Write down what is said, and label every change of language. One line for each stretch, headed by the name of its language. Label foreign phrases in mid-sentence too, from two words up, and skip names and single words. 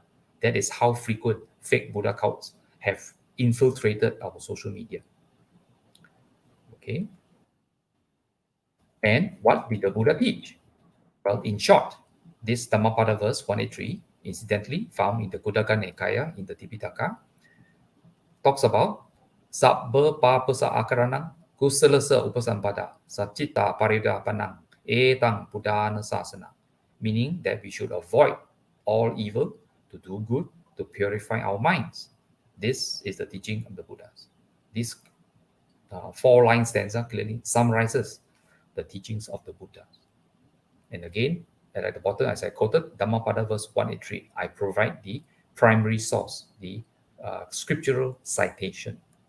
English: That is how frequent fake Buddha cults have infiltrated our social media. Okay. And what did the Buddha teach? Well, in short, this Dhammapada verse 183, incidentally found in the Kuddaka Nikaya in the Tipitaka, talks about
Pali: Sabba papasa akaranang kusalasa upasampada sachita paridapanang etang buddhana sasana,
English: meaning that we should avoid all evil to do good, to purify our minds. This is the teaching of the Buddhas. This 4-line stanza clearly summarizes the teachings of the Buddhas. And again, at the bottom, as I quoted, Dhammapada verse 183, I provide the primary source, the scriptural citation.